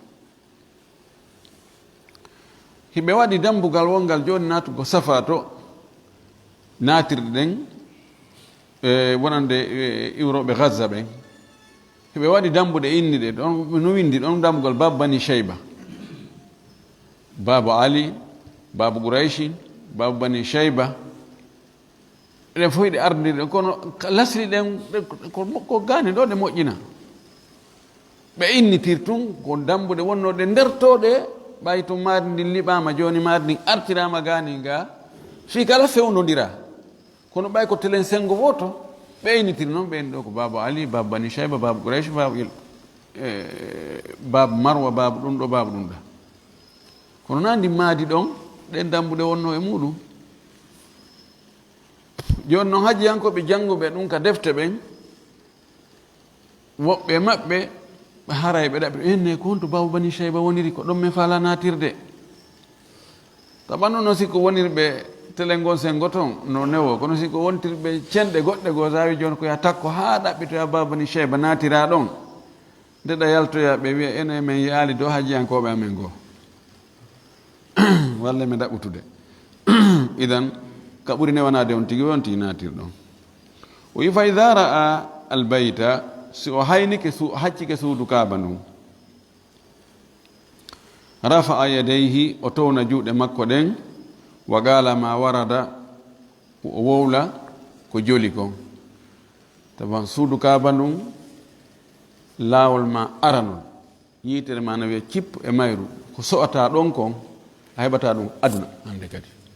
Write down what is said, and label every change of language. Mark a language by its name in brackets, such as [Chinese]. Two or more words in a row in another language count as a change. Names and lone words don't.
[Fula] hiɓe waɗi dambugal wongal joni natugo safa to natirɗe ɗen wonande iwroɓe gaza ɓen hiɓe waɗi dambuɗe inni ɗe ɗon no windi ɗon dambugal babu bani shayba babu ali babu quraishin babu bani shayba ɗen fof ɗe ardiɗe kono lasri ɗen ko gani ɗo ɗe moƴƴina ɓe innitir tun ko dambuɗe wonnoɗe ndertoɗe ɓay to maadi ndin liɓama joni maadi ndin artirama gani nga fi kala fewnodira kono ɓay ko telen sengo woto ɓe innitir noon ɓen ɗo ko babu ali babu bani shayba babu quraish babu marwa babu ɗum ɗo babu ɗum ɗa kono nandi maadi ɗon ɗen dambuɗe wonno e muɗum joni noon hajjiyankoɓe jannguɓe ɗum ka defte ɓen woɓɓe maɓɓe haray ɓe ɗaɓi enne ko honto babu bani shayba woniri ko ɗon me fala natirde taɓanno no siko wonirɓe telengon sengo toon no newo kono siko wontirɓe cenɗe goɗɗe goo sawi joni ko ya takko ha ɗaɓɓitoya babu bani shayba natira ɗon ndeɗa yaltoya ɓe wiya ene men yaali dow hajjiyankoɓe amen goo walla mi ɗaɓɓutude idan ka ɓuri newanade on tigi wonti natir ɗon o wi [Arabic] فإذا رأى [Fula] albayta si o haynike haccike suudu kaaba ndun [Arabic] رفع يديه [Fula] o towna juuɗe makko ɗen [Arabic] وقال [Fula] ma warada o wowla ko joli kon taban suudu kaaba ndun laawol ma aranol yiitere ma no wiya cippu e mayru ko so'ata ɗon kon a heɓata ɗum aduna hande kadi